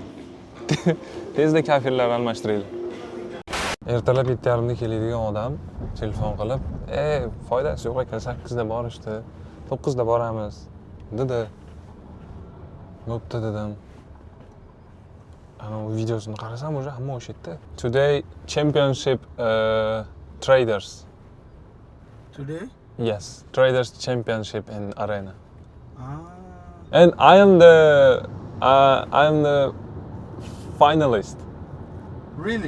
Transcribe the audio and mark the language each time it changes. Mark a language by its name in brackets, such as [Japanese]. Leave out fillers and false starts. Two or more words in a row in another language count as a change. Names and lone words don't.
[Uzbek] Tezda kafillar almashtiringlar. Ertalab 7:30da keladigan odam telefon qilib, foydasi yo'q ekan, 8da borishdi, 9da boramiz dedi. Bo'pti dedim. Ana bu videosini qarasam, o'sha hamma o'sha yerda. [English] Today championship traders. Today? Yes, traders championship in arena. And I am the finalist. Really?